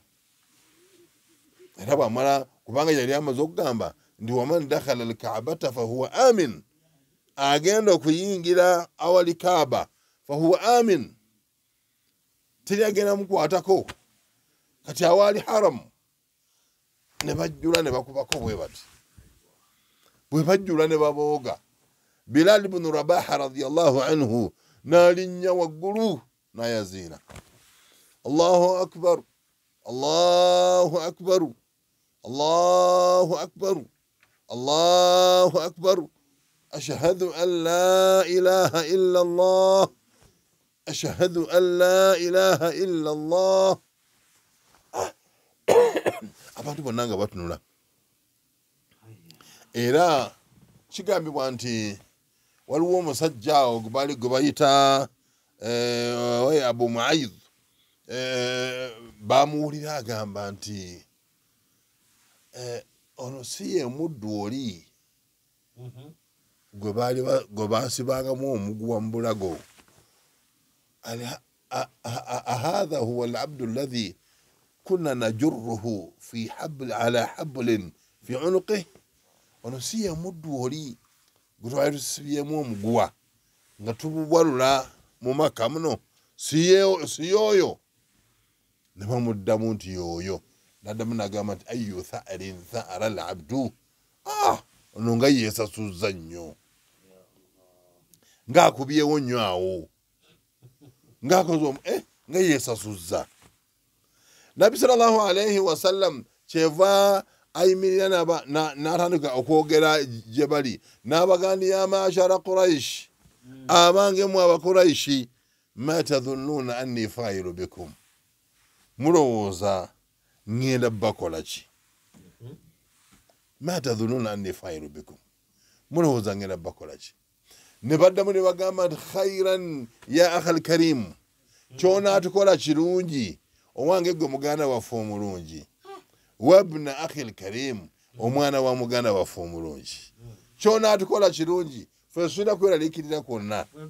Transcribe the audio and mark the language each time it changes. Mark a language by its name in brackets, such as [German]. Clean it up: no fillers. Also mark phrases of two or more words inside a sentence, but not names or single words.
[Ganda] Era bw'amala, kubanga yali amaze okugamba nti [Arabic] ومن دخل الكعبة فهو آمن, [Ganda] agenda okuyingira awali Kaaba [Arabic] فهو آمن, [Ganda] teri agenda mukwatako. Kati awali haramu ne bajjula ne bakubako bwe bati, bwe bajjula ne babooga. [Arabic] Bilal ibn Rabaha رضي الله عنه [Ganda] n'alinnya waggulu n'ayaziina, [Arabic] الله أكبر الله أكبر الله أكبر الله أكبر, أشهد أن لا إله إلا الله أشهد أن لا إله إلا الله. [Ganda] Abantu bonna nga batunula. Era kigambibwa nti waliwo omusajja awo gwe bayita Abu Muaidh bamuwulira agamba nti ono si ye muddu oli gwe baasibangamu omuguwa mu bulago [Arabic] أهذا هو العبد الذي كنا نجره على حبل في عنقه ono [Ganda] si ye muddu oli gwe twali tusibyemu omuguwa nga tububwalula mu maka muno si yoyo ne bamuddamu nti yoyo naddamu nagamba nti [Arabic] أي ثأر ثأر العبد [Ganda] ono nga yeesasuzza nnyo ng'akubyewo nnyo awo ng'akoze nga yeesasuzza. Nabbi [Arabic] صلى الله عليه وسلم [Ganda] kyeva ayimirira n'atandika okwogera gye bali n'abagandi [Arabic] يا معشر قريش, [Ganda] abange mu abakuraishi, [Arabic] ما تظنون أني فاعل بكم, [Ganda] mulowooza ngenda bakola ki? [Arabic] ما تظنون أني فاعل بكم, [Ganda] mulowooza ngenda bakola ki? Ne baddamu ne bagamba nti [Arabic] خيرا يا أخا كريم, [Ganda] ky'onaatukola kirungi owange gwe muganda waffe omulungi, [Arabic] وابن أخ كريم, [Ganda] omwana wa muganda waffe omulungi, ky'onaatukola kirungi ffe tulina kweraliikirira kwonna.